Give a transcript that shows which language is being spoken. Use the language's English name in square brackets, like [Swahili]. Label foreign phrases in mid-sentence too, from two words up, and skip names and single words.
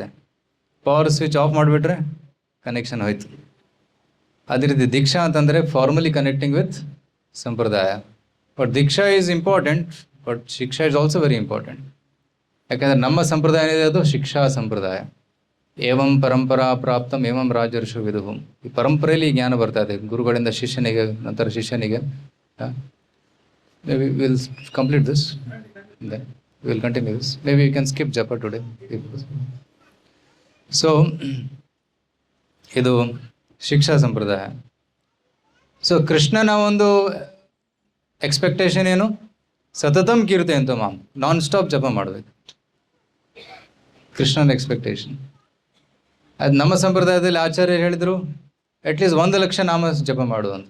[English] power switch off [Kannada] ಮಾಡಿಬಿಟ್ರೆ ಕನೆಕ್ಷನ್ ಹೋಯ್ತು. ಅದೇ ರೀತಿ ದೀಕ್ಷಾ ಅಂತಂದರೆ [English] formally connecting with [Kannada] ಸಂಪ್ರದಾಯ. [English] but ದೀಕ್ಷಾ is important, but ಶಿಕ್ಷಾ is also very important. [Kannada] ಯಾಕಂದರೆ ನಮ್ಮ ಸಂಪ್ರದಾಯ ಏನಿದೆ ಅದು ಶಿಕ್ಷಾ ಸಂಪ್ರದಾಯ. [Sanskrit] ಏವಂ ಪರಂಪರಾ ಪ್ರಾಪ್ತಂ ಏವಂ ರಾಜರ್ಷು ವಿದುಹು. [Kannada] ಈ ಪರಂಪರೆಯಲ್ಲಿ ಜ್ಞಾನ ಬರ್ತಾ ಇದೆ, ಗುರುಗಳಿಂದ ಶಿಷ್ಯನಿಗೆ, ನಂತರ ಶಿಷ್ಯನಿಗೆ. [English] Maybe we'll complete this, then we'll continue this. Maybe you can skip japa today. So, [Kannada] ಇದು ಶಿಕ್ಷಾ ಸಂಪ್ರದಾಯ. ಸೊ ಕೃಷ್ಣನ ಒಂದು ಎಕ್ಸ್ಪೆಕ್ಟೇಷನ್ ಏನು? [Sanskrit] ಸತತಂ ಕೀರ್ತಿ [Kannada] ಅಂತ [English] non stop [Kannada] ಜಪ ಮಾಡಬೇಕು, ಕೃಷ್ಣನ ಎಕ್ಸ್ಪೆಕ್ಟೇಷನ್. ಅದು ನಮ್ಮ ಸಂಪ್ರದಾಯದಲ್ಲಿ ಆಚಾರ್ಯರು ಹೇಳಿದರು ಅಟ್ಲೀಸ್ಟ್ 1 ಲಕ್ಷ ನಾಮ ಜಪ ಮಾಡು ಅಂತ.